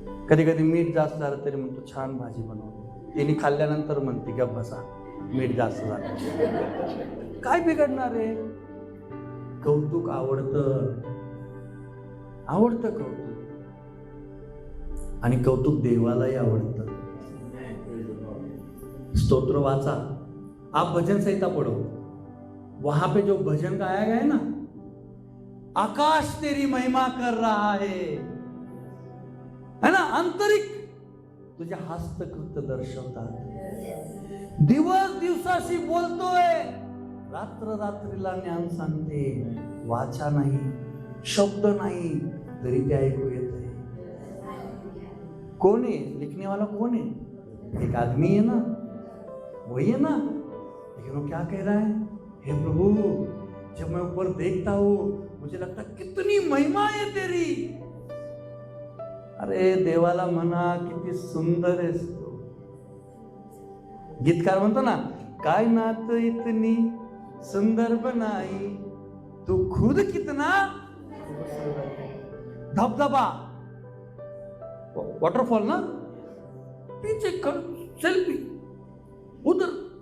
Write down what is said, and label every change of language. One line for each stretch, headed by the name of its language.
Marathi: कधी कधी मीठ जास्त झालं तरी म्हणतो छान भाजी बनवतो. तिने खाल्ल्यानंतर म्हणते गप बसा, मीठ जास्त झालं. काय बिघडणार आहे? कौतुक आवडतं कौतुक, आणि कौतुक देवालाही आवडतं. स्तोत्र वाचा,
Hindi: आप भजन संहिता पढ़ो, वहां पे जो भजन गाया गया है ना, आकाश तेरी महिमा कर रहा है ना,
Marathi: आंतरिक तुझे हस्तकृत्य दर्शवतात. दिवस दिवसाशी बोलतोय, रात्र रात्रीला ज्ञान सांगते. वाचा नाही, शब्द नाही, तरी ते ऐकू येत आहे.
Hindi: कौन है लिखने वाला? कौन है? एक आदमी है ना, वही है ना, लेकिन वो क्या कह रहा है? हे प्रभु, जब मैं ऊपर देखता हूं मुझे लगता कितनी महिमा है तेरी.
Marathi: अरे देवाला म्हणा किती सुंदर आहेस तू. गीतकार म्हणतो ना, काय नात
Hindi: इतनी सुंदर बनाई, तू खुद कितना. धबधबा, वाटरफॉल ना, पीछे सेल्फी उधर.